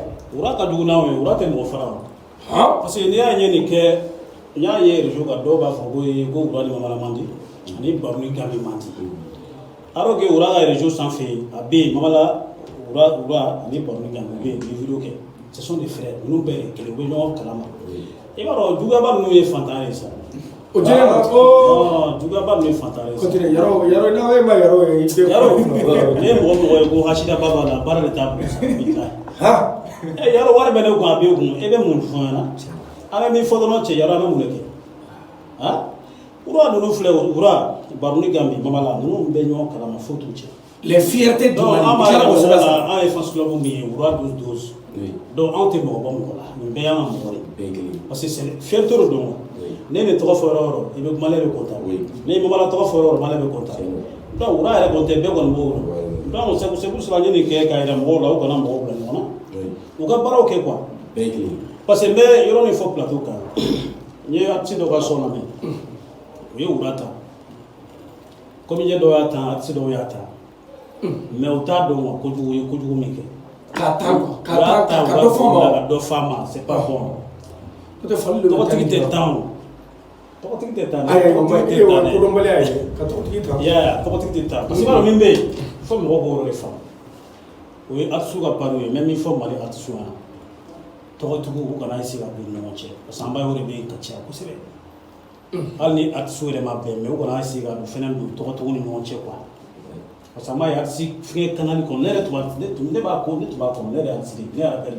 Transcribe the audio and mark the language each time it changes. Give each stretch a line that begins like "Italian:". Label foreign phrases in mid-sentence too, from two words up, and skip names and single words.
Bambara: wura ka jugu n'anw ye wura tɛ mɔgɔ fara o parce que n'i y'a ɲɛ nin kɛ n y'a ye réseau kan dɔw b'a fɔ ko wura ni Mamala man di ani Baroni Gambi man di
French: alors que
Bambara: wura ka réseau sanfɛ a bɛ yen Mamala wura ani Baroni Gambi u bɛ yen u ye vidéo kɛ
French: ce sont des frères
Bambara: ninnu bɛɛ ye kelen u bɛ ɲɔgɔn kalama i b'a dɔn juguyaba ninnu ye fantan ye sa o jɛnɛ ma ko juguyaba ninnu ye fantan ye sa yɔrɔ n'aw ye ma yɔrɔ ye ne ye mɔgɔ mɔgɔ ye ko hasidaba b'a la baara de t'a bolo sa bilahi yɔrɔ wari bɛ ne kun a b'e kun e bɛ mun fɔ n ɲɛna an bɛ min fɔ dɔrɔn cɛ yɔrɔ an bɛ mun de kɛ wura ninnu filɛ wura Baroni Gambi Mamala ninnu bɛ ɲɔgɔn kalama fo t'u cɛ
French: les fiertés du Mali
Bambara: an b'a yɛrɛ mɔgɔ la an ye
English: fans club
Bambara: min ye wura 12 donc anw tɛ mɔgɔ bɔ mɔgɔ la nin bɛɛ y'an ka mɔgɔ ye
French: parce que
Bambara: fierté de don ne nin tɔgɔ fɔ yɔrɔ o yɔrɔ i bɛ Maliyɛn bɛ kontaan ne ye Mamala tɔgɔ fɔ yɔrɔ o yɔrɔ Maliyɛn bɛ kontaan donc wura yɛrɛ kɔni tɛ bɛɛ kɔni b'o dɔn
French: donc c'est pour cela
Bambara: n ye nin kɛ k'a yira mɔgɔw la u kana mɔgɔw bila ɲɔgɔn na u ka baaraw kɛ
French: quoi parce que
Bambara: n bɛ yɔrɔ min fɔ plateau kan n ye artiste dɔ ka son lamɛn u ye wura ta comédien dɔw y'a ta artiste dɔw y'a ta mais u t'a dɔn wa kojugu ye kojugu min kɛ ka dɔ fɔ a ma
French: c'est pas bon
Bambara: tɔgɔtigi tɛ tan o tɔgɔtigi tɛ tan tɔgɔtigi tɛ tan
French: parce que
Bambara: i b'a dɔn min bɛ yen fo mɔgɔw b'o yɔrɔ de faamu o ye artiste ka pari ye n bɛ min fɔ Mali artiste ɲɛna tɔgɔtigiw u kana essayer ka don ɲɔgɔn cɛ
French: parce que
Bambara: an b'a yɔrɔ de bɛ yen ka caya kosɛbɛ hali ni artiste yɛrɛ ma bɛn mais u kana essayer ka don fɛnɛ don tɔgɔtigiw ni ɲɔgɔn cɛ
French: quoi parce que
Bambara: an b'a ye artiste fɛngɛ kanali kɔnɔ ne yɛrɛ tun b'a kɔnɔ ne yɛrɛ artiste ne yɛrɛ appelle